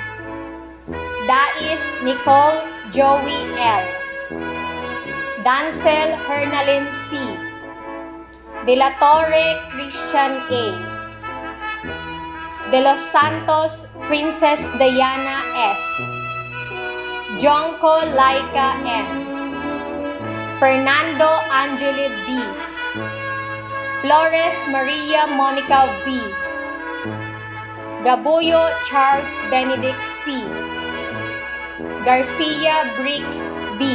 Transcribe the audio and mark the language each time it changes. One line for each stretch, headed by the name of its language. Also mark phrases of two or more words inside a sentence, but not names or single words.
Filipino: Dais Nicole Joey L. Dancel Hernalin C. De la Torre Christian A. De Los Santos Princess Diana S. Jonko Laika M. Fernando Angeli B. Flores Maria Monica V. Gabuyo Charles Benedict C. Garcia Briggs B.